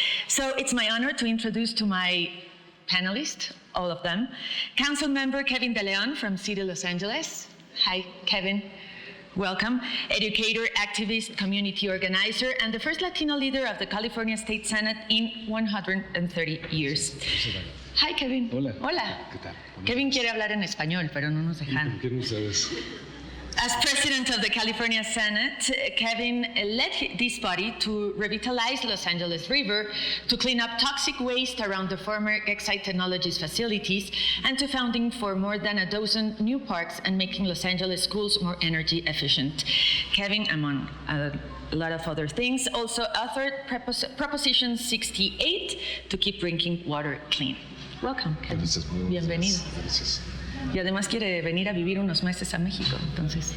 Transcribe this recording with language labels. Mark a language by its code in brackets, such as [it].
[en] So it's my honor to introduce to my panelists, all of them, Council Member Kevin De Leon from City Los Angeles. Hi, Kevin. Welcome. Educator, activist, community organizer, and the first Latino leader of the California State Senate in 130 years. Hi, Kevin. [es] Hola. Hola. ¿Qué tal? Kevin quiere hablar en español, pero no nos dejan. ¿Qué no sabes? [en] As president of the California Senate, Kevin led this body to revitalize Los Angeles River, to clean up toxic waste around the former Exide Technologies facilities, and to founding for more than a dozen new parks and making Los Angeles schools more energy efficient. Kevin, among a lot of other things, also authored Proposition 68 to keep drinking water clean. Welcome, Kevin. [es] Gracias, Bienvenido. Gracias. Y además quiere venir a vivir unos meses a México, entonces.